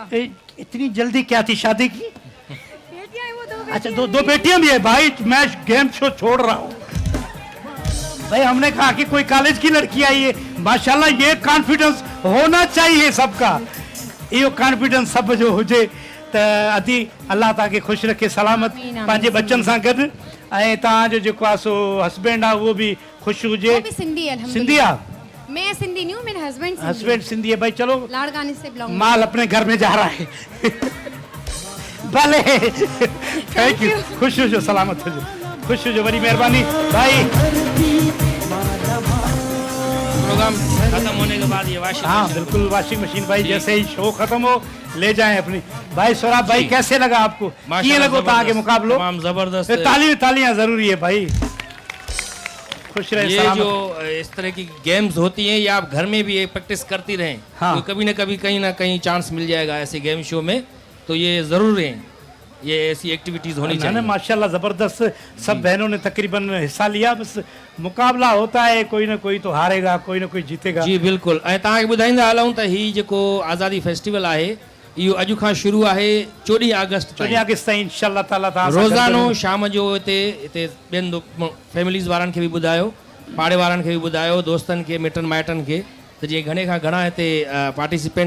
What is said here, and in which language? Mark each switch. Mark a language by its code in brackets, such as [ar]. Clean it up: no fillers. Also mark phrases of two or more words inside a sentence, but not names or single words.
[ur] اتنی جلدی کیا تھی شادی کی? بیٹیاں ہیں وہ دو اچھا دو بیٹیاں بھی ہے بھائی۔ میں گیم شو چھوڑ رہا ہوں بھائی. ہم نے کہا کہ کوئی کالج کی لڑکی آئی ہے، ماشاءاللہ یہ کانفیڈنس ہونا چاہیے سب کا. [sd] यो कॉन्फिडेंस सब जो हुजे त अदी अल्लाह तव्हांखे ख़ुशि रखे सलामत पंहिंजे बच्चनि सां गॾु, ऐं तव्हांजो जेको आहे सो हस्बैंड आहे उहो बि ख़ुशि हुजे। [ur] وہ بھی سندھی ہے سندھی الحمدللہ. [sd] आहे, [ur] میں سندھی نہیں ہوں، میرے ہسبنڈ ہسبنڈ سندھی ہے بھائی۔ چلو لاڑکانی سے بلونگ. مال اپنے گھر میں جا رہا ہے. [sd] भले [en] thank you, [sd] खुश हुजो, सलामत हुजो, खुश हुजो, [ur] بڑی مہربانی بھائی. پروگرام ختم ہونے کے بعد یہ واشنگ ہاں مشین-- بالکل واشنگ مشین بھائی، جیسے ہی شو ختم ہو لے جائیں اپنی. بھائی سوراب بھائی جی. کیسے لگا آپکو? ماشاءاللہ [sd] किए लगो तव्हां के [ur] زبردست, [sd] मुकाबलो? [ur] تمام زبردست. تالیاں ضروری ہے بھائی۔ خوش رہے یہ سلامت. جو اس طرح کی گیمز ہوتی ہیں، یہ آپ گھر میں بھی یہ پریکٹس کرتی رہیں. ہاں. تو کبھی نہ کبھی کہیں نہ کہیں چانس مل جائے گا ایسے گیم شو میں، تو یہ ضرور ہے، یہ ایسی ایکٹیویٹیز ہونی نا چاہیے. ماشاءاللہ زبردست، سب بہنوں نے تقریباً حصہ لیا. بس مقابلہ ہوتا ہے، کوئی نہ کوئی تو ہارے گا، کوئی نہ کوئی جیتے گا. جی بالکل. [sd] ऐं तव्हांखे ॿुधाईंदा हलूं त ही जेको आज़ादी फेस्टिवल आहे, इहो अॼु खां शुरू आहे 14 अगस्त ताईं। 14 अगस्त ताईं [ar] إن شاء الله تعالى [sd] तव्हां सां रोज़ानो गॾु शाम जो हिते ॿियनि फैमिलीज़ वारनि खे बि ॿुधायो, पाड़े वारनि खे बि ॿुधायो, दोस्तनि खे, मिटनि माइटनि खे, त जीअं घणे खां घणा हिते पार्टिसिपेंट्स अचनि।